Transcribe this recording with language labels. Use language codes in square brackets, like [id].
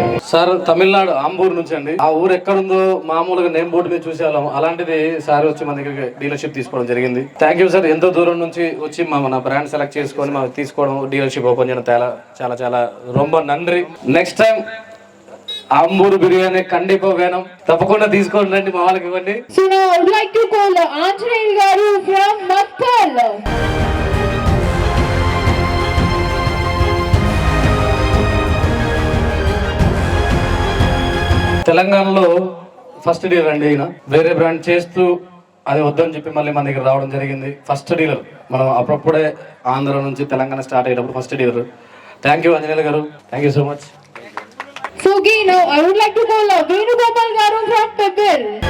[te] Sir Tamil Nadu Ambur నుంచి అండి. ఆ ఊరు ఎక్కడుందో మామూలుగా నేమ్ బోర్డు మీద చూసేవాళ్ళం, అలాంటిది సార్ వచ్చి మన దగ్గరికి డీలర్షిప్ తీసుకోవడం జరిగింది. Thank you sir. ఎంతో దూరం నుంచి వచ్చి మన బ్రాండ్ సెలెక్ట్ చేసుకొని మాకు తీసుకోవడం, డీలర్షిప్ ఓపెన్ చేయడం చాలా చాలా [ta] రొమ్మ నండ్రి. [te] నెక్స్ట్ టైం ఆంబూరు బిర్యానీ [ta] కండిపో వేనం [te] తప్పకుండా తీసుకోండి రండి, మా వాళ్ళకి ఇవ్వండి. [en] So now I would like to call Anjaneyal Garu from Makkal. [te] తెలంగాణలో ఫస్ట్ డీలర్ అండి ఈయన. వేరే బ్రాండ్ చేస్తూ అది వద్దని చెప్పి మళ్ళీ మన దగ్గర రావడం జరిగింది. ఫస్ట్ డీలర్ మనం అప్పుడప్పుడే ఆంధ్ర నుంచి తెలంగాణ స్టార్ట్ అయ్యేటప్పుడు first dealer. Thank you Anjaneyulu గారు, thank you so much. [en] So now I would like to call Venugopal Garu from Pebble.